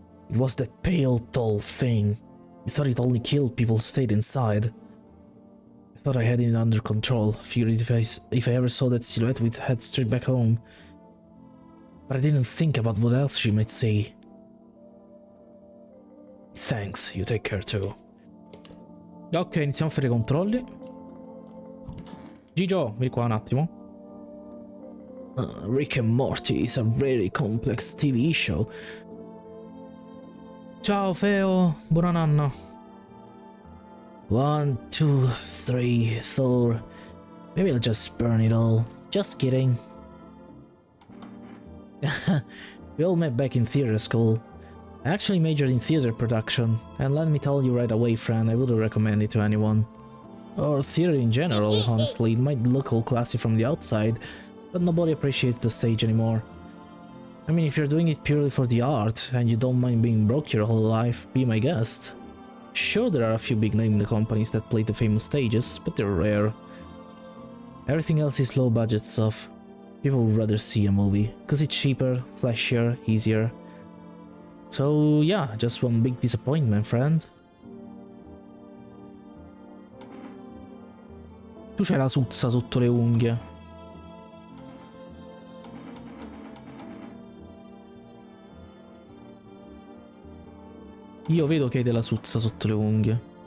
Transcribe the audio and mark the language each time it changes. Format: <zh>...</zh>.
<en>It was that pale, tall thing. I thought it only killed people who stayed inside. I thought I had it under control. Figured if I ever saw that silhouette, we'd head straight back home. But I didn't think about what else she might see. Thanks, you take care too.</en> <it>Ok, iniziamo a fare i controlli. Gigio, vieni qua un attimo.</it> <en>Rick and Morty is a very complex TV show.</en> <it>Ciao Feo, buona nanna.</it> <en>1, 2, 3, 4. Maybe I'll just burn it all. Just kidding. We all met back in theater school. I actually majored in theater production, and let me tell you right away, friend, I wouldn't recommend it to anyone. Or theater in general, honestly. It might look all classy from the outside, but nobody appreciates the stage anymore. I mean, if you're doing it purely for the art, and you don't mind being broke your whole life, be my guest. Sure, there are a few big-name companies that play the famous stages, but they're rare. Everything else is low-budget stuff. People would rather see a movie, cause it's cheaper, flashier, easier. So yeah, just one big disappointment, friend.</en> <it>Tu c'hai la suzza sotto le unghie. Io vedo che hai della suzza sotto le unghie.</it>